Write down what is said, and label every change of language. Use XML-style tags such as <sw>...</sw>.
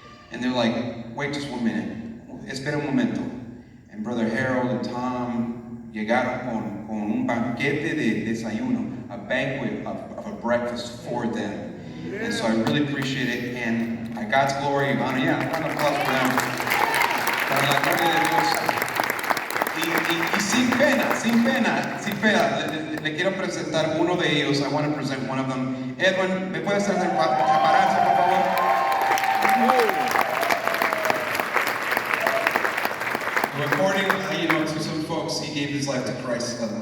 <en>And they're like, wait just 1 minute,</en> <es>espera un momento.</es> <en>And Brother Harold and Tom</en> <es>llegaron con un banquete de desayuno,</es> <en>a banquet of a breakfast for them. And so I really appreciate it, and God's glory, honor, yeah, round of applause for them.</en> <es>Para la gloria de Dios. Y sin pena, le quiero presentar uno de ellos.</es> <en>I want to present one of them.</en> <es>Edwin, ¿me puedes hacer pararse, por favor?</es> <en>According, to some folks, he gave his life to Christ.</en>